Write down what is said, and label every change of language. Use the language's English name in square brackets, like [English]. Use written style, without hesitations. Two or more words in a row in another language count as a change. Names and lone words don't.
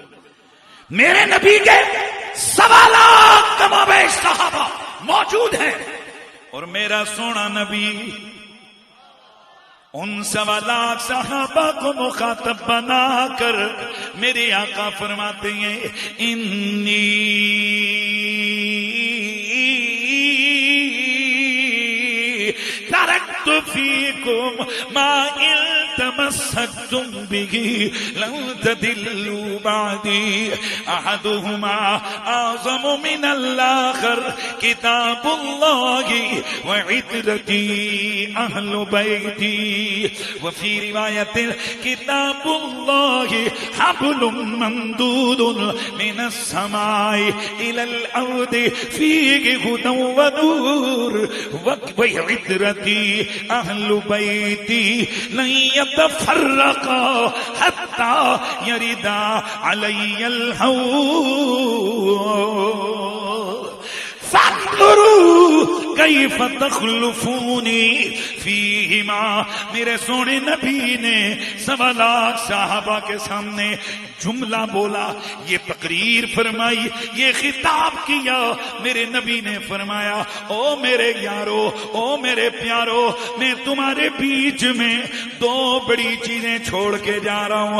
[Urdu] میرے نبی کے 1.25 لاکھ کم و بیش صحابہ موجود ہیں. اور میرا سونا نبی ان 1.25 لاکھ صحابہ کو مخاطب بنا کر میرے آقا فرماتے ہیں انی [Arabic] ترکت فیکم ما تمسکتم به لن تدلوا بعدی احدهما اعظم من الاخر کتاب اللہ وعترتی اہل بیتی وفی روایت کتاب اللہ حبل ممدود من السماء الى الارض فیہ ہدی ونور وعترتی اہل بیتی لن يتفرقا حتى يردا علي الحوض فانظروا کیف تخلفونی فیہما. [Urdu] میرے سونے نبی نے 1.25 لاکھ صحابہ کے سامنے جملہ بولا، یہ تقریر فرمائی، یہ خطاب کیا. میرے نبی نے فرمایا او میرے یارو، او میرے پیارو، میں تمہارے بیچ میں 2 بڑی چیزیں چھوڑ کے جا رہا ہوں.